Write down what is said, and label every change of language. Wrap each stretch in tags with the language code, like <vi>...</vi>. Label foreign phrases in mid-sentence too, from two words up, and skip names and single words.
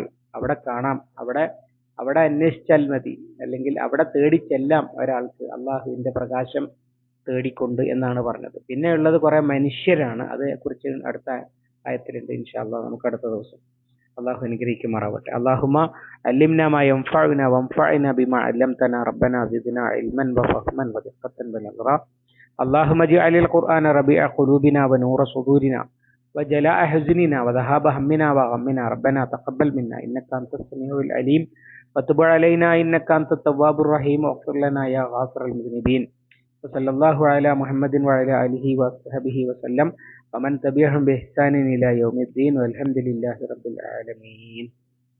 <ml>അവിടെ കാണാം, അവിടെ അന്വേഷിച്ചാൽ മതി, അല്ലെങ്കിൽ അവിടെ തേടിച്ചെല്ലാം ഒരാൾക്ക് അള്ളാഹുവിന്റെ പ്രകാശം തേടിക്കൊണ്ട് എന്നാണ് പറഞ്ഞത്. പിന്നെ ഉള്ളത് കുറെ മനുഷ്യരാണ്. അതേക്കുറിച്ച് അടുത്ത ആയത്തിലുണ്ട്.</ml> <ar>إن شاء الله</ar> <ml>നമുക്ക് അടുത്ത ദിവസം. അള്ളാഹു അനുഗ്രഹിക്കുമാറാവട്ടെ.</ml> <ar>اللهم علمنا ما ينفعنا وانفعنا بما علمتنا ربنا زدنا علما وفهما ودقة بلغرا. اللهم اجعل القرآن ربيع قلوبنا ونور صدورنا وجلاء حزننا وذهاب همنا وغمنا. ربنا تقبل منا إنك أنت السميع العليم وتب علينا إنك أنت التواب الرحيم واغفر لنا يا غافر المذنبين. وصلى الله على محمد وعلى آله وصحبه وسلم ومن تبعهم بإحسان إلى يوم الدين والحمد لله رب العالمين.</ar>